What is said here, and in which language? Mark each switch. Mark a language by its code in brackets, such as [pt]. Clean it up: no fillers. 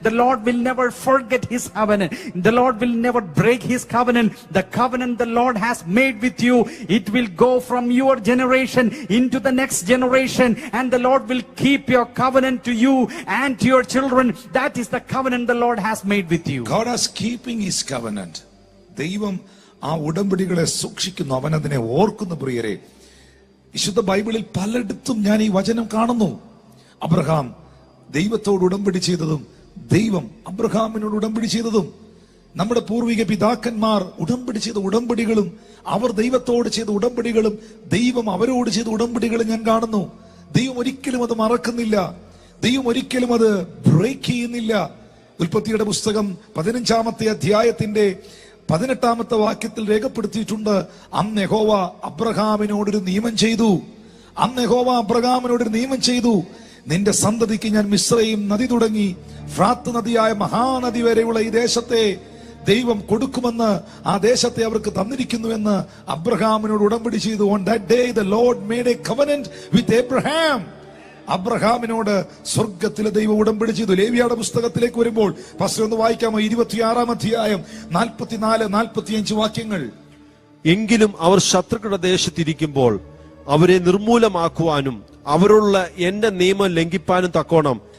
[en] The Lord will never forget his covenant. The Lord will never break his covenant. The covenant the Lord has made with you, it will go from your generation into the next generation, and the Lord will keep your covenant to you and to your children. That is the covenant the Lord has made with you. God is keeping his covenant. [ml] ദൈവം ആ ഉടമ്പടികളെ സൂക്ഷിക്കുന്നു, അവൻ അതിനെ ഓർക്കുന്നു. പ്രിയരെ, വിശുദ്ധ ബൈബിളിൽ പലയിടത്തും ഞാൻ ഈ വചനം കാണുന്നു. അബ്രഹാം ദൈവത്തോട് ഉടമ്പടി ചെയ്തതും, ദൈവം അബ്രഹാമിനോട് ഉടമ്പടി ചെയ്തതും, നമ്മുടെ പൂർവിക പിതാക്കന്മാർ ഉടമ്പടി ചെയ്ത ഉടമ്പടികളും, അവർ ദൈവത്തോട് ചെയ്ത ഉടമ്പടികളും, ദൈവം അവരോട് ചെയ്ത ഉടമ്പടികളും ഞാൻ കാണുന്നു. ദൈവം ഒരിക്കലും അത് മറക്കുന്നില്ല. ദൈവം ഒരിക്കലും അത് ബ്രേക്ക് ചെയ്യുന്നില്ല. ഉൽപ്പത്തിയുടെ പുസ്തകം 15-ാമത്തെ അധ്യായത്തിന്റെ 18-ാമത്തെ വാക്യത്തിൽ രേഖപ്പെടുത്തിയിട്ടുണ്ട്, അന്ന് യഹോവ അബ്രഹാമിനോടൊരു നിയമം ചെയ്തു. അന്ന് യഹോവ അബ്രഹാമിനോടൊരു നിയമം ചെയ്തു, നിന്റെ സന്തതിക്ക് ഞാൻ മിസ്രയീം നദി തുടങ്ങി ഫ്രാത്ത് നദിയായ മഹാനദി വരെയുള്ള ഈ ദേശത്തെ ദൈവം കൊടുക്കുമെന്ന്, ആ ദേശത്തെ അവർക്ക് തന്നിരിക്കുന്നുവെന്ന് അബ്രഹാമിനോട് ഉടമ്പടി ചെയ്തു. [en] On that day the Lord made a covenant with Abraham. [ml] അബ്രഹാമിനോട് സ്വർഗത്തിലെ ദൈവം ഉടമ്പടി ചെയ്തു. ലേവ്യയുടെ പുസ്തകത്തിലേക്ക് വരുമ്പോൾ പാസ്റ്റർ ഒന്ന് വായിക്കാമോ? 26-ാം അധ്യായം 44-45 വാക്യങ്ങൾ. എങ്കിലും അവർ ശത്രുക്കളുടെ ദേശത്തിരിക്കുമ്പോൾ അവരെ നിർമൂലമാക്കുവാനും അവരുള്ള എന്റെ നിയമം ലംഘിപ്പാനും തക്കോണം